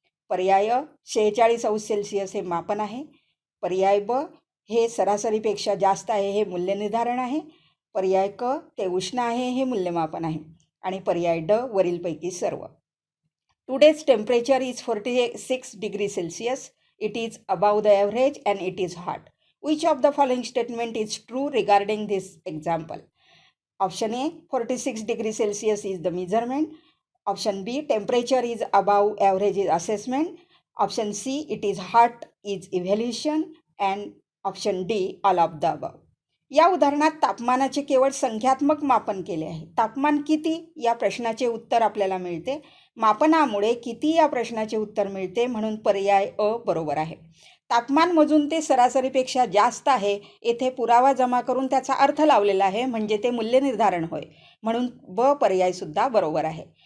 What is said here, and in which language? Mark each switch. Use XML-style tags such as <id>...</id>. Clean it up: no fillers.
<mr>पर्याय 46°C हे मापन आहे. पर्याय ब हे सरासरीपेक्षा जास्त आहे हे मूल्य निर्धारण आहे. पर्याय क ते उष्ण आहे हे मूल्यमापन आहे. आणि पर्याय ड वरीलपैकी सर्व.</mr> <en>Today's temperature is 46°C. It is above the average and it is hot. Which of the following statement is true regarding this example? Option A 46°C is the measurement. Option B temperature is above average is assessment. Option C it is hot is evaluation. And option D all of the above.</en> <mr>या उदाहरणात तापमानाचे केवळ संख्यात्मक मापन केले आहे. तापमान किती या प्रश्नाचे उत्तर आपल्याला मिळते. मापनामुळे किती या प्रश्नाचे उत्तर मिळते, म्हणून पर्याय अ बरोबर आहे. तापमान मोजून ते सरासरीपेक्षा जास्त आहे येथे पुरावा जमा करून त्याचा अर्थ लावलेला आहे, म्हणजे ते मूल्य निर्धारण होय, म्हणून ब पर्यायसुद्धा बरोबर आहे.</mr>